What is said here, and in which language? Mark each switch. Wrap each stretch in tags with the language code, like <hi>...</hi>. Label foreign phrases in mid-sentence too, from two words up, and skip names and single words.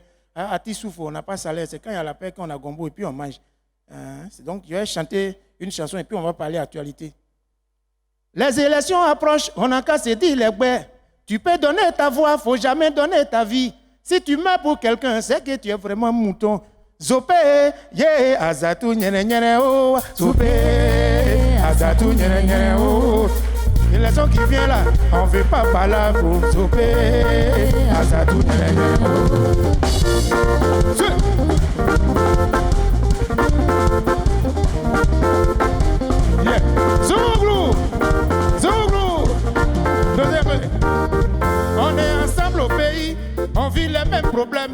<fr>À Tissoufou, on n'a pas salaire, c'est quand il y a la paix qu'on a gombo et puis on mange. Donc je vais chanter une chanson et puis on va parler actualité. Les élections approchent, on n'a qu'à se dire les bouets. Tu peux donner ta voix, il ne faut jamais donner ta vie. Si tu meurs pour quelqu'un, c'est que tu es vraiment mouton. Zopé, yeah, azatou nyene nyene oh, Zopé, azatou nyene nyene oh. L'élection qui vient là, on ne veut pas parler pour Zopé, azatou nyene nyene oh. Yeah, Zouglou, Zouglou. On est ensemble au pays, on vit les mêmes problèmes.</fr>